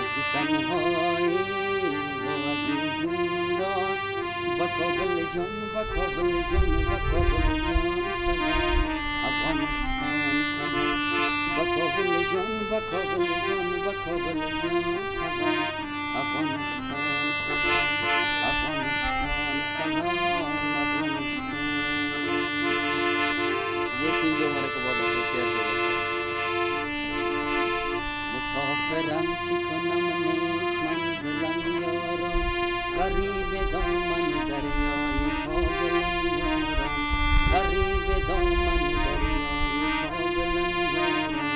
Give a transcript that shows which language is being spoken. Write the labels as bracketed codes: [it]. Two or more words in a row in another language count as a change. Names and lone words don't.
[fa] تنهایی و عزیزندان با کابل جان با کابل جان با کابل جان سلام افغانستان سلام با کابل جان با کابل جان با کابل جان سلام افغانستان سلام افغانستان سلام افغانستان [hi] ये सीन जो हमारे को बहुत अच्छा शेयर जो [fa] مسافرم چی کنم نیست منزلم یارم غریب دامن دریای کابلم یارم غریب دامن دریای کابلم یارم